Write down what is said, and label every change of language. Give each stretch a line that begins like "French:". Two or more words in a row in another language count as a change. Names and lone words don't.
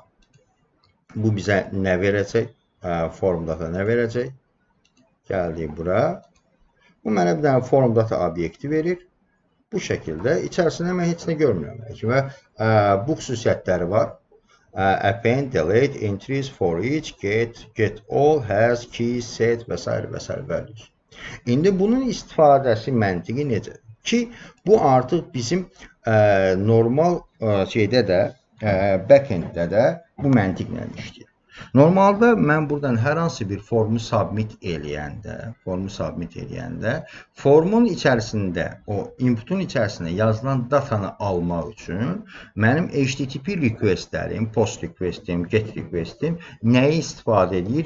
Azerbaijani: Bu bizə nə verəcək?
English: Form data
Azerbaijani: nə verəcək? Gəldik bura. Bu mənə bir dənə
English: form data
Azerbaijani: obyekti verir. Bu şəkildə içərisində mən heç nə görmürəm. Və bu xüsusiyyətləri var.
English: Append, delete, entries for each, get all, has, key, set
Azerbaijani: və s.
English: values.
Azerbaijani: İndi bunun istifadəsi məntiqi necədir? Ki, bu artıq bizim normal şeydə də, backenddə də bu məntiqlə işləyir. Normalda mən buradan hər hansı bir formu submit eləyəndə, formun içərisində, o inputun içərisində yazılan datanı almaq üçün mənim HTTP requestlərim, post requestim, get requestim nəyi istifadə edir?